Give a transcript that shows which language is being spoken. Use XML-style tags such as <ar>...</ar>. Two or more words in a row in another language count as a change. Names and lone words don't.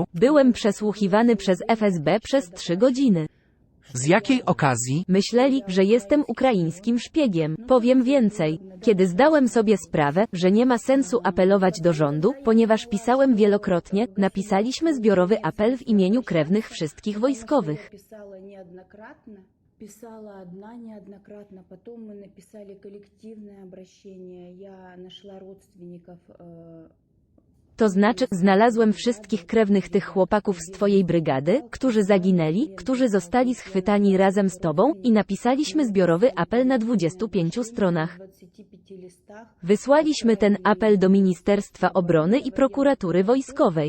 <pl>Byłem przesłuchiwany przez FSB przez 3 godziny. Z jakiej okazji? Myśleli, że jestem ukraińskim szpiegiem. Powiem więcej. Kiedy zdałem sobie sprawę, że nie ma sensu apelować do rządu, ponieważ pisałem wielokrotnie, napisaliśmy zbiorowy apel w imieniu krewnych wszystkich wojskowych.</pl> <ru>Писала одна неоднократно, потом мы написали коллективное обращение. Я нашла родственников.</ru> <pl>To znaczy, znalazłem wszystkich krewnych tych chłopaków z twojej brygady, którzy zaginęli, którzy zostali schwytani razem z tobą i napisaliśmy zbiorowy apel na 25 stronach. Wysłaliśmy ten apel do Ministerstwa Obrony i Prokuratury Wojskowej.</pl>